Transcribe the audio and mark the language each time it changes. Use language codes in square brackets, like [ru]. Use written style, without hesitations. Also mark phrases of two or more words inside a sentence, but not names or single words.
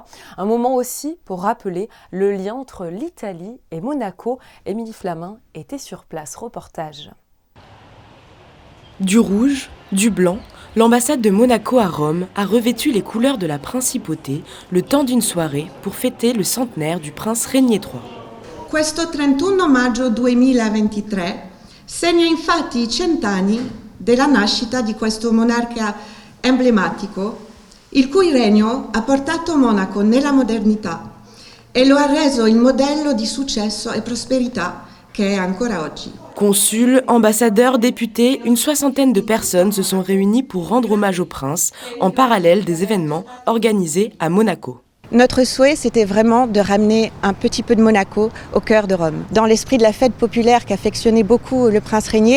[fr] Un moment aussi pour rappeler le lien entre l'Italie et Monaco. Émilie Flamin était sur place, reportage. Du rouge, du blanc, l'ambassade de Monaco à Rome a revêtu les couleurs de la principauté le temps d'une soirée pour fêter le centenaire du prince Régnier III. [it] Questo 31 maggio 2023 segna infatti I 100 anni della nascita di questo monarca emblematico, il cui regno ha portato Monaco nella modernità e lo ha reso il modello di successo e prosperità che è ancora oggi. [fr] Consuls, ambassadeurs, députés, une 60aine de personnes se sont réunies pour rendre hommage au prince en parallèle des événements organisés à Monaco. Notre souhait, c'était vraiment de ramener un petit peu de Monaco au cœur de Rome, dans l'esprit de la fête populaire qu'affectionnait beaucoup le prince Régnier.